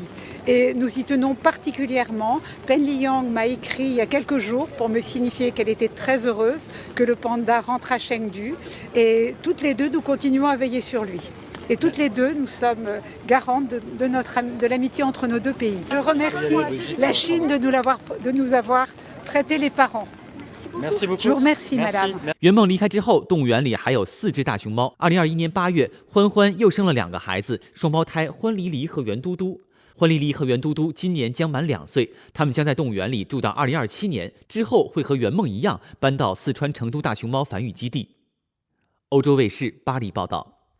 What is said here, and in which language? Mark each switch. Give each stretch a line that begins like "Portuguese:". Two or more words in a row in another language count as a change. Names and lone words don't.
French: Et nous y tenons particulièrement. Pen Liyang m'a écrit il y a quelques jours pour me signifier qu'elle était très heureuse que le panda rentre à Chengdu. Et toutes les deux, nous continuons à veiller sur lui. Et toutes les deux, nous sommes garantes de l'amitié entre nos deux pays. Je remercie la Chine de nous avoir prêté les parents. Merci beaucoup. Je vous remercie, madame.
Chinese: 圆梦离开之后，动物园里还有4只大熊猫。2021年8月，欢欢又生了2个孩子，双胞胎欢黎黎和圆嘟嘟。欢黎黎和圆嘟嘟今年将满2岁，他们将在动物园里住到2027年，之后会和圆梦一样搬到四川成都大熊猫繁育基地。欧洲卫视巴黎报道。